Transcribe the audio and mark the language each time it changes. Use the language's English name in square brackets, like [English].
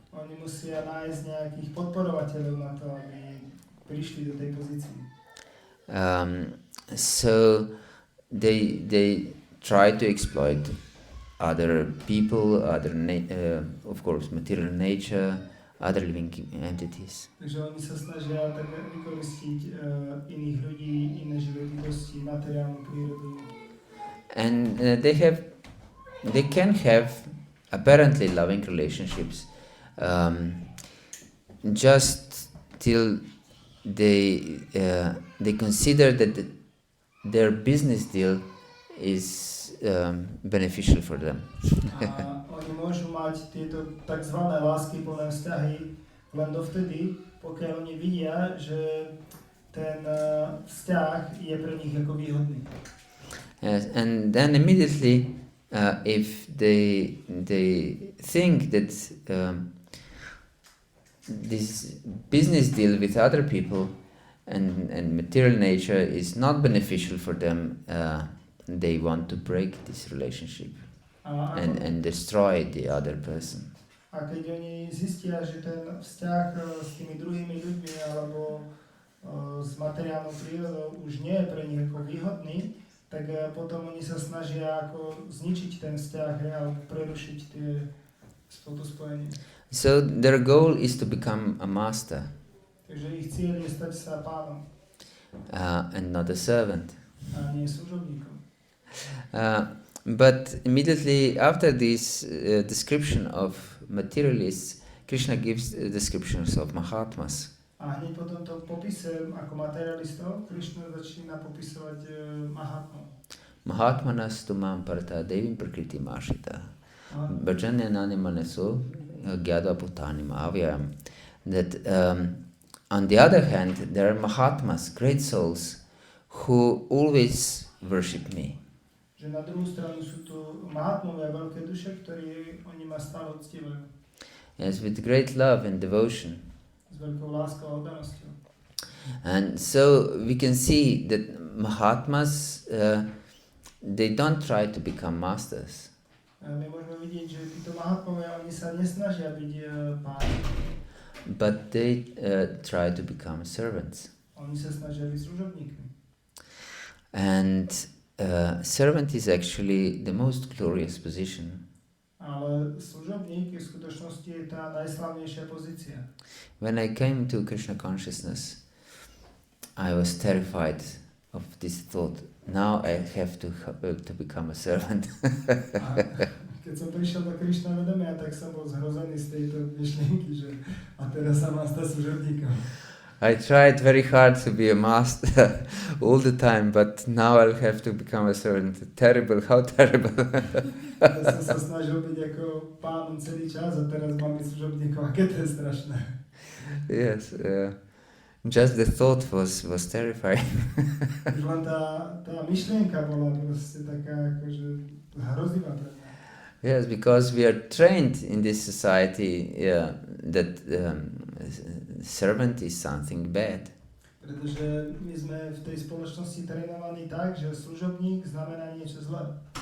[Slovak] oni musia nájsť nejakých podporovateľov na to, aby prišli do tej pozície. [English] So they try to exploit other people, of course, material nature, other living entities. [Slovak] Takže oni sa snažia tak vykoristiť iných ľudí, iné živé bytosti, materiálnu prírodu. [English] And they can have apparently loving relationships, just till they consider that their business deal is beneficial for them. [Slovak] A oni môžu mať tieto tzv. Láskyplné vzťahy len dovtedy, pokiaľ oni vidia, že ten vzťah je pre nich ako výhodný. [English] Yes, and then immediately, if they think that this business deal with other people and material nature is not beneficial for them, they want to break this relationship and destroy the other person. [Slovak] A keď oni zistia, že ten vzťah s tými druhými ľuďmi alebo s materiálnou prírodou už nie je pre nich ako výhodný, tak potom oni sa snažia ako zničiť ten vzťah a prerušiť to spojenie. [English] So their goal is to become a master. [Slovak] Takže ich cieľ je stať sa pánom [English] and not a servant. [Slovak] a nie služobníkom. [English] But immediately after this description of materialists, Krishna gives descriptions of mahatmas. [Slovak] A hneď po tomto popise ako materialistov Krishna začína popisovať mahatmu. [Sanskrit] Mahatmanas tumam parta devim prakriti mashita. Bhajanyanani manaso gyada bhutani mahavyam. [English] That on the other hand, there are mahatmas, great souls, who always worship me. [Slovak] Že na druhú stranu sú tu mahatmovia, veľké duše, ktorí oni ma stále uctievajú. [English] Yes, with great love and devotion. [Slovak] S veľkou láskou a oddanosťou. [English] And so we can see that Mahatmas, they don't try to become masters. [Slovak] My môžeme vidieť, že títo mahatmovia, oni sa nesnažia byť páni. [English] But they try to become servants. [Slovak] Oni sa snažia byť služobníkmi. [English] And servant is actually the most glorious position. [Slovak] Ale služobník v skutočnosti je tá najslavnejšia pozícia. [English] When I came to Krishna consciousness, I was terrified of this thought. Now I have to become a servant. [Slovak] Keď Keď som prišiel do Krishna vedomia, tak som bol zhrozený z tejto myšlienky, že a teraz sa mám stať služobníkom. [English] I tried very hard to be a master all the time, but now I'll have to become a servant. Terrible, how terrible. [Slovak] Ja som sa snažil byť ako pánom celý čas a teraz mám byť služobníkom. Aké to je strašné. [English] Yes, just the thought was terrifying. [Slovak] Už len tá myšlienka bola proste taká akože hrozivá pre mňa. [English] Yes, because we are trained in this society that servant is something bad. [Slovak] Pretože my sme v tej spoločnosti trénovaní tak, že služobník znamená niečo zlé.